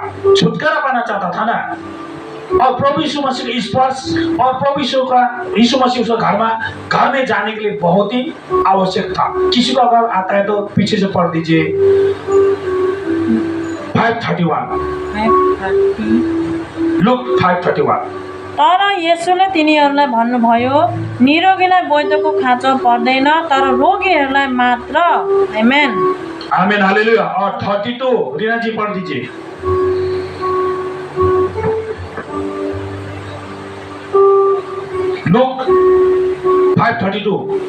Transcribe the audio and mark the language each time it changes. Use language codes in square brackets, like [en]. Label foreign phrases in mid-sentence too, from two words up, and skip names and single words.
[hi] छुटकारा पाना चाहता था ना, और प्रभु यीशु मसीह का स्पर्श और प्रभु यीशु मसीह उसका घर में जाने के लिए बहुत ही आवश्यक था। किसी को अगर आता है तो पीछे से पढ़ दीजिए 5:31, लूक 5:31। [ne] तर येशूले तिनीहरूलाई भन्नुभयो, निरोगीलाई वैद्यको खाँचो पर्दैन, तर रोगीहरूलाई मात्र। आमेन, आमेन, [hi] हालेलुया। और 32 रीना जी पढ़ दीजिए। लूक 5:32।